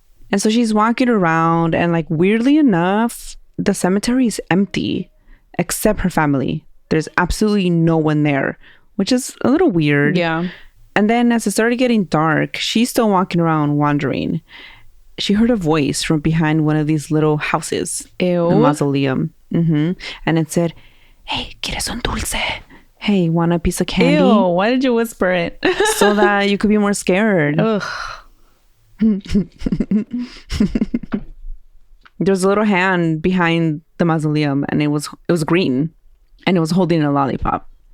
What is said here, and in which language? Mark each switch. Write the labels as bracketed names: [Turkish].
[English] And so she's walking around. And like, weirdly enough, the cemetery is empty except her family. There's absolutely no one there, which is a little weird. Yeah. And then as it started getting dark, she's still walking around wandering. She heard a voice from behind one of these little houses. Ew. The mausoleum. Mm-hmm. And it said, hey, [Spanish] ¿quieres un dulce? [English] Hey, want a piece of candy? Ew, why did you whisper it? So that you could be more scared. Ugh. There's a little hand behind the mausoleum, and it was green, and it was holding a lollipop.